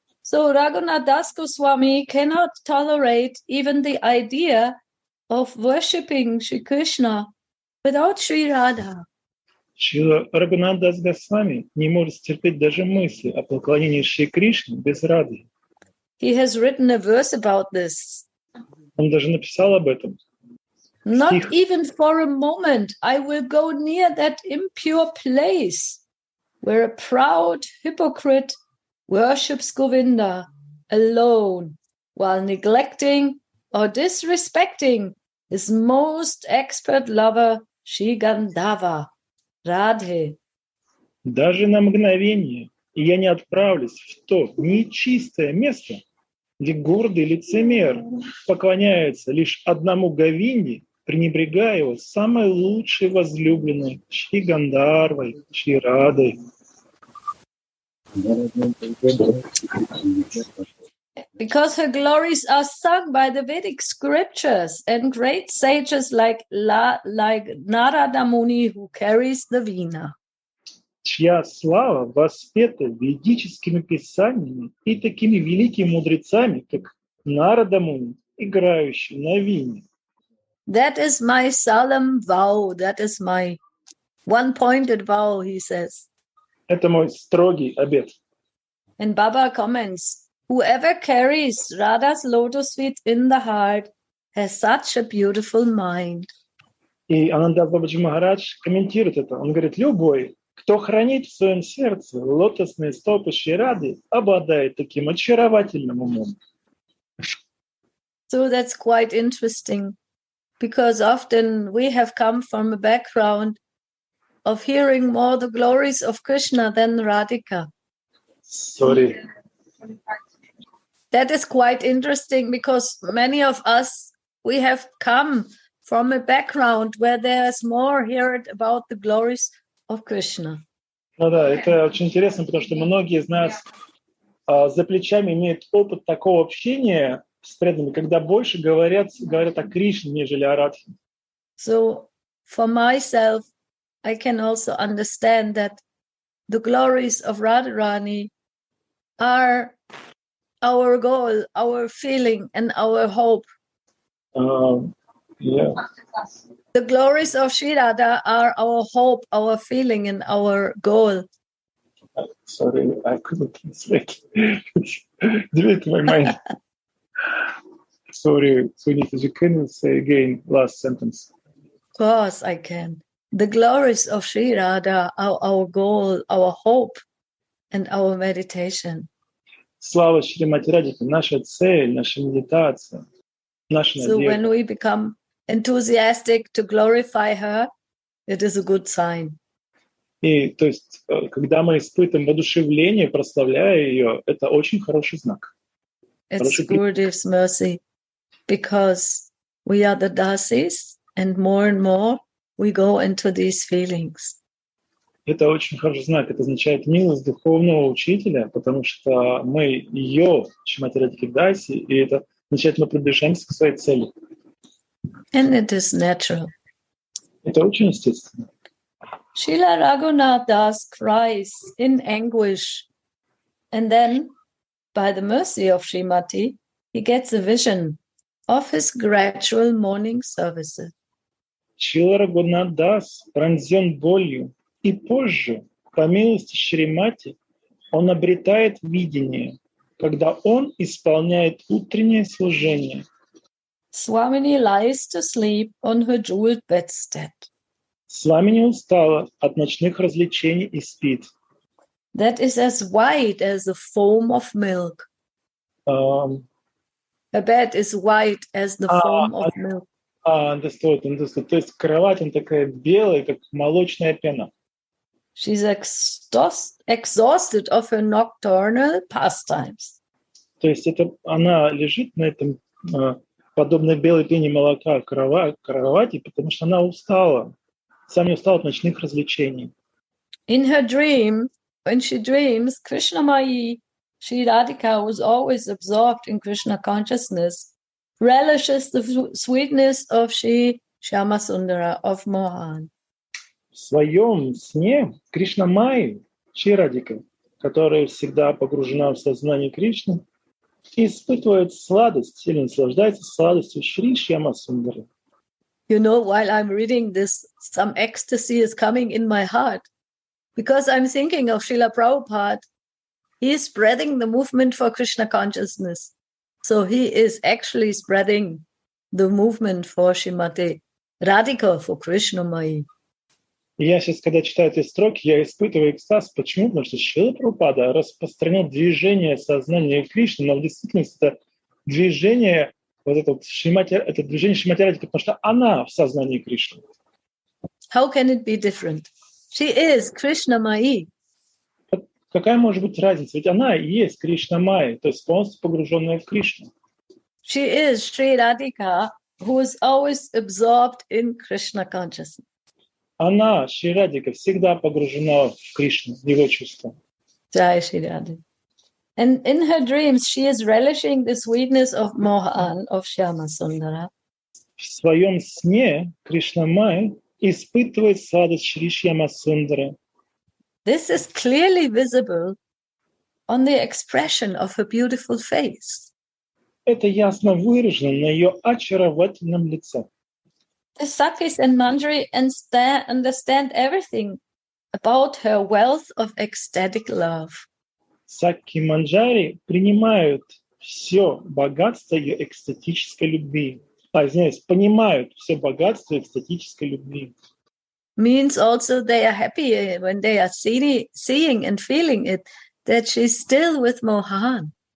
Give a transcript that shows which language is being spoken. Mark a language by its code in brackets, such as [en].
[en] So Raghunath Das Goswami cannot tolerate even the idea of worshipping Shri Krishna without Shri Radha. [ru] Шрила Рагунат Дас Госвами не может терпеть даже мысли о поклонении Шри Кришне без Рады. [en] He has written a verse about this. [ru] Он даже написал об этом. [en] Not even for a moment I will go near that impure place where a proud hypocrite worships Govinda alone while neglecting or disrespecting his most expert lover, Shri Gandhava, Radhe. [ru] Даже на мгновение я не отправлюсь в то нечистое место, где гордый лицемер поклоняется лишь одному Говинде, пренебрегая его самой лучшей возлюбленной Шри Гандарвой, Шри Радой. [en] Because her glories are sung by the Vedic scriptures and great sages like Narada Muni who carries the Veena. [ru] Чья слава воспета ведическими писаниями и такими великими мудрецами, как Нарада Муни, играющий на вине. [en] That is my solemn vow. That is my one-pointed vow, he says. [ru] Это мой строгий обет. [en] And Baba comments, whoever carries Radha's lotus feet in the heart has such a beautiful mind. [ru] И Ананда Бабаджи Махарадж комментирует это. Он говорит, любой, кто хранит в своем сердце лотосные стопы Шри Рады, обладает таким очаровательным умом. [en] So that's quite interesting, because often we have come from a background of hearing more the glories of Krishna than Radhika. Sorry. That is quite interesting, because many of us, we have come from a background where there's more heard about the glories of Krishna. [ru] Ну да, это очень интересно, потому что многие из нас за плечами имеют опыт такого общения с преданными, когда больше говорят о Кришне, нежели о Радхе. [en] So for myself, I can also understand that the glories of Radharani are our goal, our feeling, and our hope. Yeah. The glories of Shri Radha are our hope, our feeling, and our goal. Sorry, I couldn't translate. Delete my mind. Sorry, Sunita, you can say again last sentence. Of course I can. The glories of Shri Radha are our goal, our hope, and our meditation. [ru] Слава Шримати Радхи, наша цель, наша медитация, наша [en] So when [ru] надежда. [en] we become enthusiastic to glorify her, it is a good sign. [ru] И то есть, когда мы испытываем воодушевление, прославляя ее, это очень хороший знак. [en] It's Gurudev's mercy, because we are the dasis, and more we go into these feelings. [ru] Это очень хороший знак. Это означает милость духовного учителя, потому что мы ее, Шримати Радхи Даси, и это означает, мы приближаемся к своей цели. [en] And it is natural. [ru] Это очень естественно. [en] Srila Raghunath Das cries in anguish, and then, by the mercy of Srimati, he gets a vision of his gradual morning services. [ru] Шрила Рагунат Дас пронзен болью, и позже, по милости Шримати, он обретает видение, когда он исполняет утреннее служение. [en] Swamini lies to sleep on her jeweled bedstead. [ru] Свамини устала от ночных развлечений и спит. [en] That is as white as the foam of milk. Her bed is white as the foam of milk. Understood. [ru] То есть кровать, она такая белая, как молочная пена. [en] She's exhausted of her nocturnal pastimes. [ru] То есть это она лежит на этом, подобно белой пене молока, кровати, потому что она устала. Сам не устала от ночных развлечений. [en] In her dream, when she dreams, Krishna Mai, Shri Radhika, was always absorbed in Krishna consciousness, relishes the sweetness of Shri Shyama Sundara of Mohan. [ru] В своем сне Кришна Майи, Шри Радхика, которая всегда погружена в сознание Кришны, испытывает сладость или наслаждается сладостью Шри Шьяма Сундары. [en] You know, while I'm reading this, some ecstasy is coming in my heart, because I'm thinking of Srila Prabhupada. He is spreading the movement for Krishna consciousness. So he is actually spreading the movement for Srimati Radhika, for Krishna Mai. [ru] И я сейчас, когда читаю эти строки, я испытываю экстаз. Почему? Потому что Шрила Прабхупада распространяет движение сознания Кришны, но в действительности это движение это движение Шримати Радхики, потому что она в сознании Кришны. [en] How can it be different? She is Krishna Mai. [ru] Какая может быть разница? Ведь она и есть Кришна Майя, то есть полностью погруженная в Кришну. [en] She is Shri Radhika, who is always absorbed in Krishna consciousness. [ru] Она, Шри Радхика, всегда погружена в Кришну, в его чувства. [hi] Jai Shri Radha. [en] And in her dreams, she is relishing the sweetness of Mohan, of Shyama Sundara. [ru] В своем сне Кришна Майя испытывает сладость Шри Шьяма Сундары. [en] This is clearly visible on the expression of her beautiful face. [ru] Это ясно выражено на ее очаровательном лице. [en] The Sakhis and Manjari understand everything about her wealth of ecstatic love. [ru] Сакки и Манджари принимают все богатство ее экстатической любви. Извиняюсь, понимают все богатство экстатической любви. [en] Means also they are happy when they are seeing and feeling it, that she's still with Mohan.